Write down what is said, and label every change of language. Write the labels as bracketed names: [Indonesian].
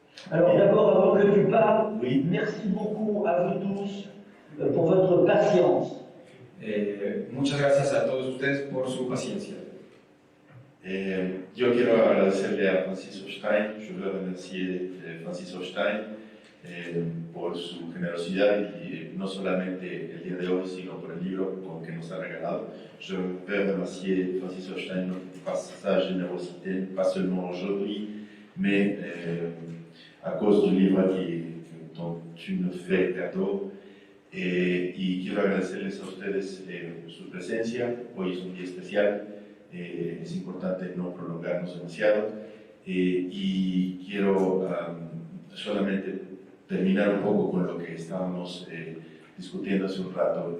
[French] Alors d'abord, avant que tu parles, oui. Merci beaucoup à vous tous pour votre patience. [Spanish] Muchas gracias a todos ustedes por su paciencia. Yo quiero agradecerle a Francisco Stein, [French] je veux remercier Francisco Stein [Spanish] por su generosidad y no solamente el día de hoy, sino por el libro que nos ha regalado. [French] Je veux remercier Francisco Stein par sa générosité, pas seulement aujourd'hui, mais à cause du livre dont tu nous fais cadeau. [Spanish] Y quiero agradecerles a ustedes su presencia. Hoy es un día especial, es importante no prolongarnos demasiado y quiero solamente terminar un poco con lo que estábamos discutiendo hace un rato.